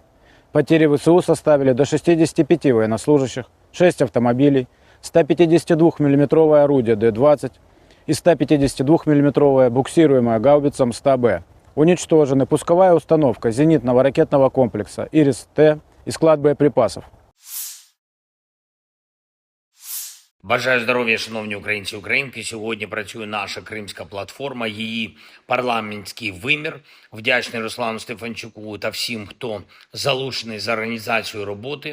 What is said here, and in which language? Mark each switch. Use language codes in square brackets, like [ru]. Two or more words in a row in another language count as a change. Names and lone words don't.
[ru] Потери ВСУ составили до 65 военнослужащих, 6 автомобилей, 152 мм орудие Д-20 и 152 мм буксируемая гаубица МСТБ. Уничтожены пусковая установка зенитного ракетного комплекса «Ирис-Т» и склад боєприпасів. [uk] Бажаю здоров'я, шановні українці і українки. Сьогодні працює наша кримська платформа, її парламентський вимір. Вдячний Руслану Стефанчуку та всім, хто залучений за організацію роботи.